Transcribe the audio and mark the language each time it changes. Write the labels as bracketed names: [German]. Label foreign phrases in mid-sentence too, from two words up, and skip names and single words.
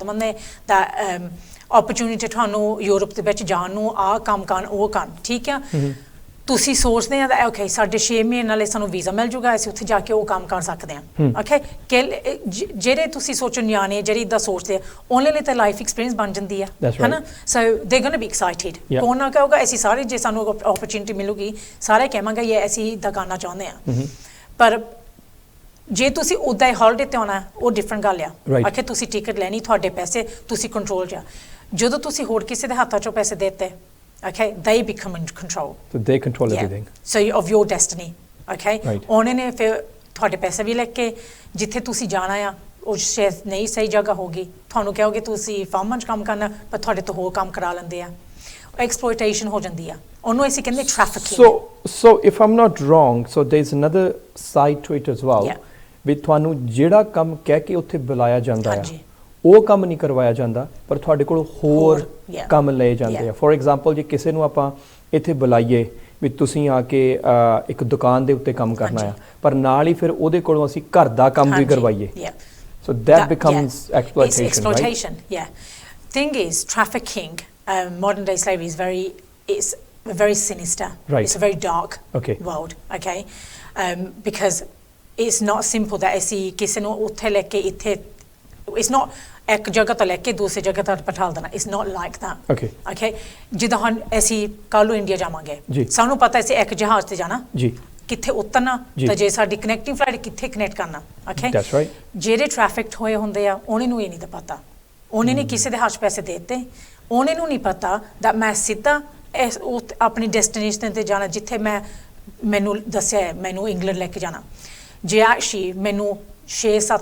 [Punjabi] ਦੇਵਾਂਗੇ ਤਾਂ ਓਪਰਚੁਨਿਟੀ ਤੁਹਾਨੂੰ ਯੂਰਪ ਦੇ ਵਿੱਚ ਜਾਣ ਨੂੰ ਆਹ ਕੰਮ ਕਰਨ ਉਹ ਕਰਨ ਠੀਕ ਆ ਤੁਸੀਂ ਸੋਚਦੇ ਆ ਤਾਂ ਓਕੇ ਸਾਡੇ 6 ਮਹੀਨੇ ਨਾਲੇ ਸਾਨੂੰ ਵੀਜ਼ਾ ਮਿਲ ਜੂਗਾ ਅਸੀਂ ਉੱਥੇ ਜਾ ਕੇ ਉਹ ਕੰਮ ਕਰ ਸਕਦੇ ਆ ਓਕੇ ਜਿਹੜੇ ਤੁਸੀਂ ਸੋਚੋ ਨਿਆਣੇ ਜਿਹੜੇ ਇਦਾਂ ਸੋਚਦੇ ਆ ਉਹਨਾਂ ਲਈ ਤਾਂ [English] life experience [Punjabi] ਬਣ ਜਾਂਦੀ ਆ ਹੈਨਾ [English] so they gonna be excited [Punjabi] ਕੌਣ ਨਾ ਕਹੂਗਾ ਅਸੀਂ ਸਾਰੇ ਜੇ ਸਾਨੂੰ ਓਪਰਚੁਨਿਟੀ ਮਿਲੂਗੀ ਸਾਰੇ ਕਹਾਂਗੇ ਇਹ ਅਸੀਂ ਇਦਾਂ ਕਰਨਾ ਚਾਹੁੰਦੇ ਆ ਪਰ ਜੇ ਤੁਸੀਂ ਉੱਦਾਂ ਹੀ ਹੌਲੀਡੇ ਤੇ ਆਉਣਾ ਉਹ ਡਿਫਰੈਂਟ ਗੱਲ ਆ ਆਖੇ ਤੁਸੀਂ ਟਿਕਟ ਲੈਣੀ ਤੁਹਾਡੇ ਪੈਸੇ ਤੁਸੀਂ ਕੰਟਰੋਲ 'ਚ ਆ ਜਦੋਂ ਤੁਸੀਂ ਹੋਰ ਕਿਸੇ ਦੇ ਹੱਥਾਂ 'ਚੋਂ ਪੈਸੇ ਦੇਤੇ [English] okay they become in control so they control everything so of your destiny okay [Punjabi] ਉਹਨੇ ਨੇ ਫਿਰ ਤੁਹਾਡੇ ਪੈਸੇ ਵੀ ਲੈ ਕੇ ਜਿੱਥੇ ਤੁਸੀਂ ਜਾਣਾ ਆ ਉਹ ਸ਼ਾਇਦ ਨਹੀਂ ਸਹੀ ਜਗ੍ਹਾ ਹੋਗੀ ਤੁਹਾਨੂੰ ਕਹੋਗੇ ਤੁਸੀਂ ਫਾਰਮਾਂ 'ਚ ਕੰਮ ਕਰਨਾ ਪਰ ਤੁਹਾਡੇ ਤੋਂ ਹੋਰ ਕੰਮ ਕਰਾ ਲੈਂਦੇ ਆ ਐਕਸਪਲੋਇਟੇਸ਼ਨ ਹੋ ਜਾਂਦੀ ਆ ਉਹਨੂੰ ਅਸੀਂ ਕਹਿੰਦੇ ਟ੍ਰੈਫਿਕਿੰਗ [English] so if I'm not wrong so there's another side to it as well [Punjabi] ਵੀ ਤੁਹਾਨੂੰ ਜਿਹੜਾ ਕੰਮ ਕਹਿ ਕੇ ਉੱਥੇ ਬੁਲਾਇਆ ਜਾਂਦਾ ਆ ਉਹ ਕੰਮ ਨਹੀਂ ਕਰਵਾਇਆ ਜਾਂਦਾ ਪਰ ਤੁਹਾਡੇ ਕੋਲ ਹੋਰ ਕੰਮ ਲਏ ਜਾਂਦੇ ਆ [English] for example [Punjabi] ਜੇ ਕਿਸੇ ਨੂੰ ਆਪਾਂ ਇੱਥੇ ਬੁਲਾਈਏ ਵੀ ਤੁਸੀਂ ਆ ਕੇ ਇੱਕ ਦੁਕਾਨ ਦੇ ਉੱਤੇ ਕੰਮ ਕਰਨਾ ਆ ਪਰ ਨਾਲ ਹੀ ਫਿਰ ਉਹਦੇ ਕੋਲੋਂ ਅਸੀਂ ਘਰ ਦਾ ਕੰਮ ਵੀ ਕਰਵਾਈਏ [English] so that becomes exploitation thing is trafficking modern day slavery is very sinister it's a very dark world okay because it's not simple that [Punjabi] ਅਸੀਂ ਕਿਸੇ ਨੂੰ ਉੱਥੇ ਲੈ ਕੇ ਇੱਥੇ [English] it's not [Punjabi] ਇੱਕ ਜਗ੍ਹਾ ਤੋਂ ਲੈ ਕੇ ਦੂਸਰੀ ਜਗ੍ਹਾ ਤੱਕ ਪਠਾਲ ਦੇਣਾ [English] it's not like that okay [Punjabi] ਜਿੱਦਾਂ ਹੁਣ ਅਸੀਂ ਕੱਲ੍ਹ ਨੂੰ ਇੰਡੀਆ ਜਾਵਾਂਗੇ ਸਾਨੂੰ ਪਤਾ ਅਸੀਂ ਇੱਕ ਜਹਾਜ਼ ਤੇ ਜਾਣਾ ਕਿੱਥੇ ਉਤਰਨਾ ਤਾਂ ਜੇ ਸਾਡੀ [English] connecting flight [Punjabi] ਕਿੱਥੇ ਕਨੈਕਟ ਕਰਨਾ okay ਜਿਹੜੇ ਟ੍ਰੈਫਿਕਡ ਹੋਏ ਹੁੰਦੇ ਆ ਉਹਨੇ ਨੂੰ ਇਹ ਨਹੀਂ ਤਾਂ ਪਤਾ ਉਹਨੇ ਨੇ ਕਿਸੇ ਦੇ ਹੱਥ ਪੈਸੇ ਦੇ ਦਿੱਤੇ ਉਹਨੇ ਨੂੰ ਨਹੀਂ ਪਤਾ that ਮੈਂ ਸਿੱਧਾ ਆਪਣੀ ਡੈਸਟੀਨੇਸ਼ਨ ਤੇ ਜਾਣਾ ਜਿੱਥੇ ਮੈਨੂੰ ਦੱਸਿਆ ਮੈਨੂੰ ਇੰਗਲੈਂਡ ਲੈ ਕੇ ਜਾਣਾ ਜੇ ਐਕਚੁਅਲੀ ਮੈਨੂੰ 6-7